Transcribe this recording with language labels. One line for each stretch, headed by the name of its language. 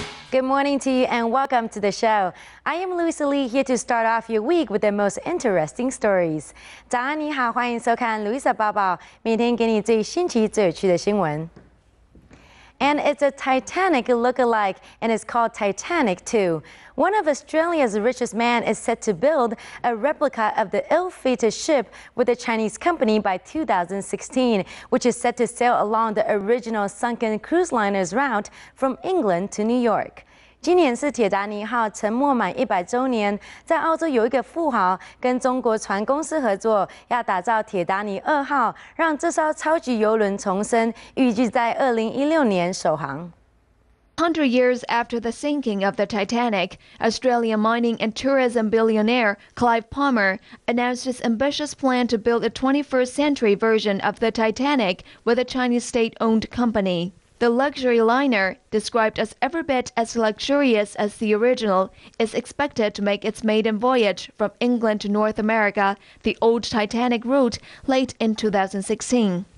English: Good morning to you and welcome to the show. I am Louisa here to start off your week with the most interesting stories.
Chinese: 早安你好，欢迎收看 Louisa 报报，每天给你最新奇、最有趣的新闻。
English: And it's a Titanic look-alike, and it's called Titanic 2. One of Australia's richest men is set to build a replica of the ill-fated ship with a Chinese company by 2016, which is set to sail along the original sunken cruise liner's route from England to New York.
Chinese: 今年是铁达尼号沉没满100周年，在澳洲有一个富豪跟中国船公司合作，要打造铁达尼2号，让这艘超级邮轮重生，预计在2016年首航。
English: 100 years after the sinking of the Titanic, Australian mining and tourism billionaire Clive Palmer announced his ambitious plan to build a 21st century version of the Titanic with a Chinese state-owned company. The luxury liner, described as every bit as luxurious as the original, is expected to make its maiden voyage from England to North America, the old Titanic route, late in 2016.